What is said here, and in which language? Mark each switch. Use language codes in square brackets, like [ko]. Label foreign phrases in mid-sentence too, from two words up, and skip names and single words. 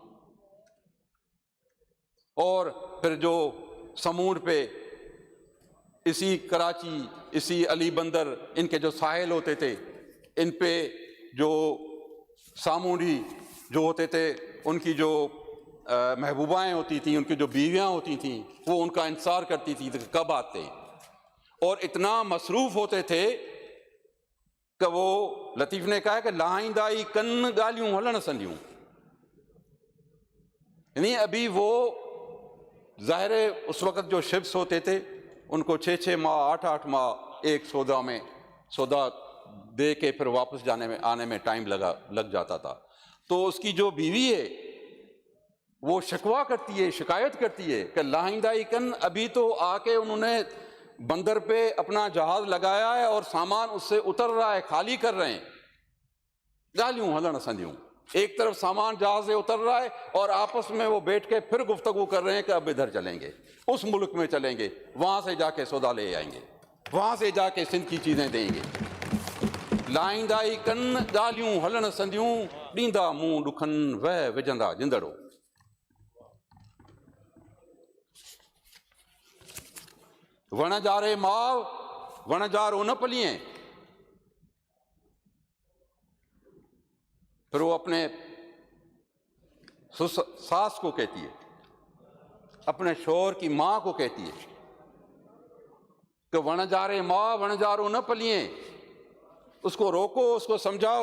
[ur] اور پھر جو سمور پے، اسی کراچی، اسی علی بندر، ان کے جو ساحل ہوتے تھے، ان پے جو سامودی جو ہوتے تھے، ان کی جو محبوبائیں ہوتی تھی، ان کی جو بیویاں ہوتی تھیں، وہ ان کا انتظار کرتی تھی کہ کب آتے ہیں. اور اتنا مصروف ہوتے تھے کہ وہ لطیف نے کہا کہ [sd] लाइंदाई कन गालियूं हलन संदियूं, [ur] یعنی ابھی وہ ظاہر ہے اس وقت جو شفس ہوتے تھے ان کو 6-6 ماہ 8-8 ماہ ایک سودا دے کے پھر واپس آنے میں ٹائم لگ جاتا تھا. تو اس کی جو بیوی ہے وہ شکوہ کرتی ہے، شکایت کرتی ہے کہ [sd] लाइंदाई कन, [ur] ابھی تو آ کے انہوں نے بندر پے اپنا جہاز لگایا ہے اور سامان اس سے اتر رہا ہے، خالی کر رہے ہیں. [sd] गालियूं हलन संदियूं, [ur] ایک طرف سامان جہاز سے اتر رہا ہے اور آپس میں وہ بیٹھ کے پھر گفتگو کر رہے ہیں کہ اب ادھر چلیں گے، اس ملک میں چلیں گے، وہاں سے جا کے سودا لے آئیں گے، وہاں سے جا کے سندھ کی چیزیں دیں گے. [sd] लाइंदाई कन गालियूं हलन संदियूं, ॾींदा मुंहुं ॾुखन वह विझंदा जिंदड़ो। वण जारे माव वण जारो न पलिए, [ur] پھر وہ اپنے ساس کو کہتی ہے، اپنے شوہر کی ماں کو کہتی ہے کہ [sd] वण जारे माँ वण जारो न पलिए, [ur] اس کو روکو، اس کو سمجھاؤ.